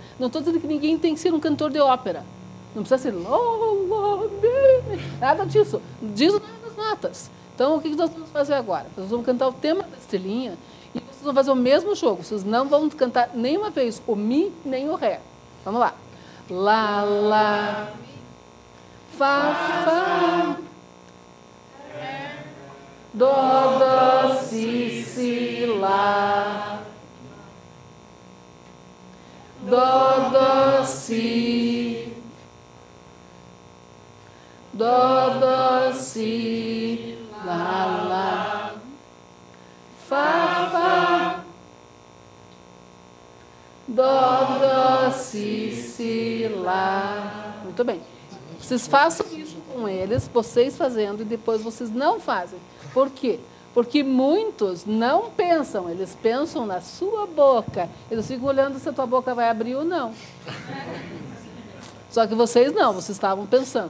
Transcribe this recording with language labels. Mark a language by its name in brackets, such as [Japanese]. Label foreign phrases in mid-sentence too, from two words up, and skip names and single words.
[Portuguese] Não estou dizendo que ninguém tem que ser um cantor de ópera. Não precisa ser nada disso. Diz o nome das notas. Então, o que nós vamos fazer agora? Nós vamos cantar o tema da estrelinha e vocês vão fazer o mesmo jogo. Vocês não vão cantar nenhuma vez o Mi nem o Ré. Vamos lá. Lá, lá, Fá, Fá, Dó, Dó, Si, Si, Lá. Dó, Dó, Si. Dó, Dó, Si, Lá, Lá. Fá, Fá. Dó, Dó, Si, Si, Lá. Muito bem. Vocês façam isso com eles, vocês fazendo, e depois vocês não fazem. Por quê? Porque muitos não pensam, eles pensam na sua boca. Eles ficam olhando se a tua boca vai abrir ou não. Só que vocês não, vocês estavam pensando.